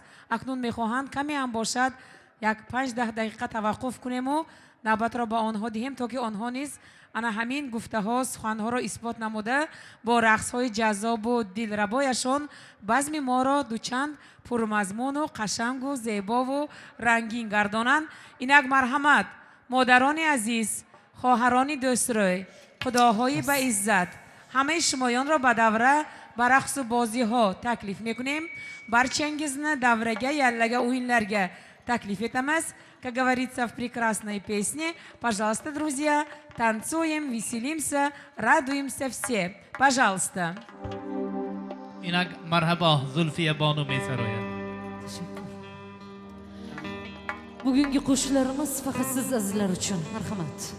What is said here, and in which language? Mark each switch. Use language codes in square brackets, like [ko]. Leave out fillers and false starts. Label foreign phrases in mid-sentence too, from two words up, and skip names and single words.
[fa] اکنون میخواهند کمی هم باشد یک 5-10 دقیقه توقف کنیم و نوبت را با آنها دهیم تا که آنها نیز انا همین گفته ها سخن ها را اثبات نموده با رقص های جذاب و دلربایشان بزم ما را دوچند پرمضمون و قشنگ و زیبا و رنگین گردانند. اینک مرحمت مادران عزیز، خواهران دوستروی، خداهای به عزت، همه شمایان را به دوره به رقص و بازی ها تکلیف میکنیم. [uz] Barchangizni davraga, yallaga, o'yinlarga taklif etamiz. [ru] Как говорится в прекрасной песне, пожалуйста, друзья, танцуем, веселимся, радуемся все. Пожалуйста. [fa] اینک مرحبا زلفیه بانو میسراید. [uz] Bugungi qo'shiqlarimiz faqat siz azizlar uchun. Marhamat.